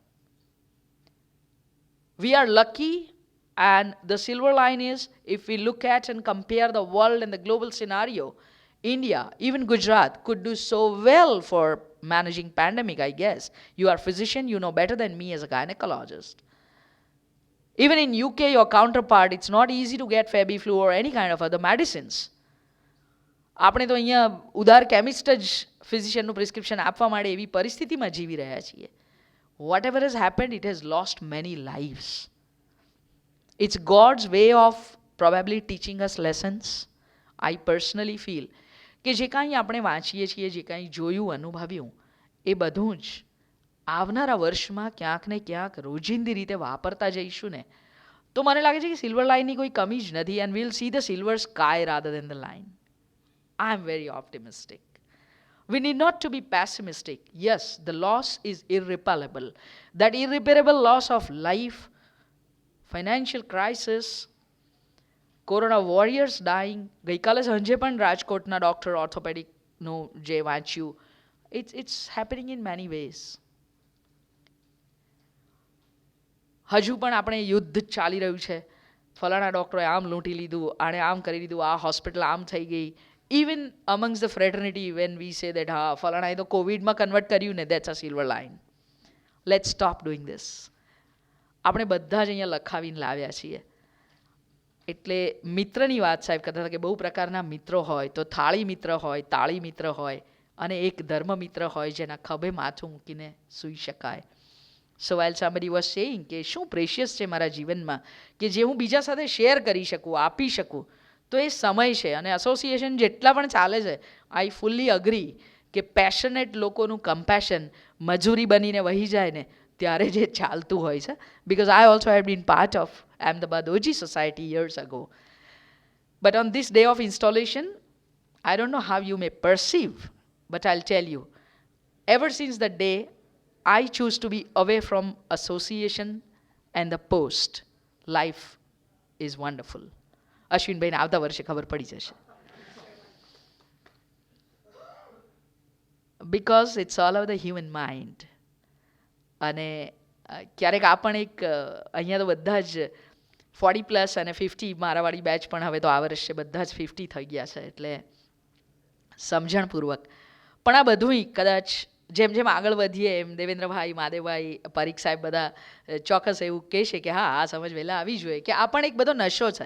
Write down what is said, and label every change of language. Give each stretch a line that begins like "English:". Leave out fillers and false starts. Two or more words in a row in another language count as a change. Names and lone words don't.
English: We are lucky, and the silver line is, if we look at and compare the world and the global scenario, India, even Gujarat, could do so well for managing pandemic, I guess. You are a physician, you know better than me as a gynecologist. Even in UK, your counterpart, it's not easy to get Fabiflu or any kind of other medicines.
Gujarati: આપણે તો અહીંયા ઉદાર કેમિસ્ટ જ ફિઝિશિયનનું પ્રિસ્ક્રિપ્શન આપવા માટે એવી પરિસ્થિતિમાં જીવી રહ્યા છીએ.
English: Whatever has happened, it has lost many lives. It's God's way of probably teaching us lessons. I personally feel
Gujarati: કે જે કાંઈ આપણે વાંચીએ છીએ, જે કાંઈ જોયું, અનુભવ્યું, એ બધું જ આવનારા વર્ષમાં ક્યાંક ને ક્યાંક રોજિંદી રીતે વાપરતા જઈશું ને, તો મને લાગે છે કે સિલ્વર લાઇનની કોઈ કમી જ નથી,
English: and we'll see the silver sky rather than the line. I'm very optimistic. We need not to be pessimistic. Yes, the loss is irreparable. That irreparable loss of life, financial crisis, corona warriors dying.
Gujarati: ગઈકાલે સાંજે પણ રાજકોટના ડૉક્ટર ઓર્થોપેડિકનું જે વાંચ્યું,
English: it's happening in many ways.
Gujarati: હજુ પણ આપણે યુદ્ધ ચાલી રહ્યું છે. ફલાણા ડૉક્ટરોએ આમ લૂંટી લીધું, આણે આમ કરી લીધું, આ હોસ્પિટલ આમ થઈ ગઈ.
English: Even amongst the fraternity, when we say that
Gujarati: ફલાણાએ તો કોવિડમાં કન્વર્ટ કર્યું ને,
English: that's a silver line. Let's stop doing this.
Gujarati: આપણે બધા જ અહીંયા લખાવીને લાવ્યા છીએ. એટલે મિત્રની વાત સાહેબ કહેતા હતા કે બહુ પ્રકારના મિત્રો હોય, તો થાળી મિત્ર હોય, તાળી મિત્ર હોય, અને એક ધર્મ મિત્ર હોય જેના ખભે માથું મૂકીને સૂઈ શકાય.
English: So while somebody was saying
Gujarati: કે શું પ્રેશિયસ છે મારા જીવનમાં કે જે હું બીજા સાથે શેર કરી શકું, આપી શકું, તો એ સમય છે. અને એસોસિએશન જેટલા પણ ચાલે છે,
English: I fully agree
Gujarati: કે પેશનેટ લોકોનું કમ્પેશન મજૂરી બનીને વહી જાય ને ત્યારે જે ચાલતું હોય છે.
English: because I also have been part of Ahmedabad OG Society years ago. But on this day of installation, I don't know how you may perceive, but I'll tell you, ever since the day I choose to be away from association and the post, life is wonderful.
Gujarati: અશ્વિનભાઈને આવતા વર્ષે ખબર પડી જશે.
English: Because it's all over the human mind.
Gujarati: અને ક્યારેક આ પણ એક અહીંયા તો બધા જ 40+ અને 50, મારાવાળી બેચ પણ હવે તો આ વર્ષે બધા જ 50 થઈ ગયા છે, એટલે સમજણપૂર્વક. પણ આ બધું કદાચ જેમ જેમ આગળ વધીએ એમ દેવેન્દ્રભાઈ, માદેવભાઈ, પરીખ સાહેબ બધા ચોક્કસ એવું કહેશે કે હા, આ સમજ વહેલા આવી જોઈએ કે આ પણ એક બધો નશો છે.